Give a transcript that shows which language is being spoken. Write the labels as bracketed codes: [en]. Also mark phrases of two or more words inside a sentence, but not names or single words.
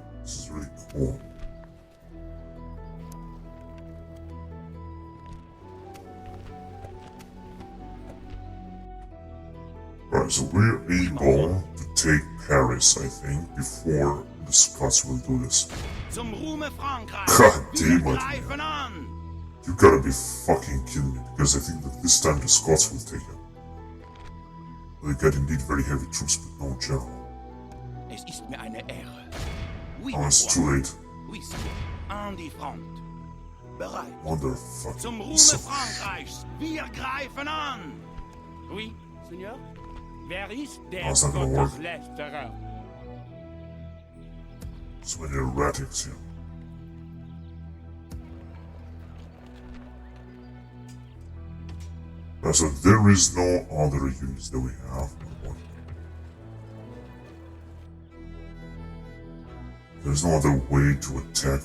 [en] This is really cool. Right, so we're able to take Paris, I think, before the Scots will do this. [de] Zum Ruhme Frankreich. [en] God [de] Wir [en] damn it, [de] greifen [en] man. [de] an. [en] You gotta be fucking kidding me, because I think that this time the Scots will take it. They got indeed very heavy troops, but no general. [de] Es ist mir eine Ehre. [fr] Oui, [en] Oh, it's [fr] mon [en] too [fr] roi. [en] late. [fr] Oui, Sire. [de] An die Front. Bereit. [en] Motherfucker. [de] Zum Ruhme [en] So, [de] Frankreichs. Wir greifen an. [fr] Oui, Seigneur? [de] Wer ist der [en] Oh, it's not gonna work. [de] Gotteslästerer? [en] so many erratics here. Right, so there is no other units that we have. There's no other way to attack.